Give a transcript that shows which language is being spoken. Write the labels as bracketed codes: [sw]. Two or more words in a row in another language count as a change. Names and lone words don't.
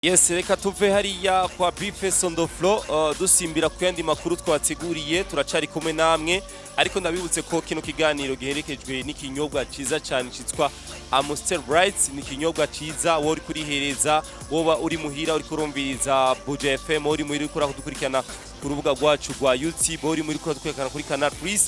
[rn] Yes, reka tuve hariya kwa Bifes [en] on the floor [rn] dusimbira ku yandi makuru twateguriye turacari kumwe namwe ariko ndabibutse ko kino kiganiro giherekejwe n'ikinyobwa ciza cyane citwa Amstel Bright ni kinyobwa ciza wo uri kurihereza woba uri muhira uri kurumviriza Buja FM uri muri kudukurikirana ku rubuga rwacu rwa YouTube uri muri kudukurikirana kuri Canal CH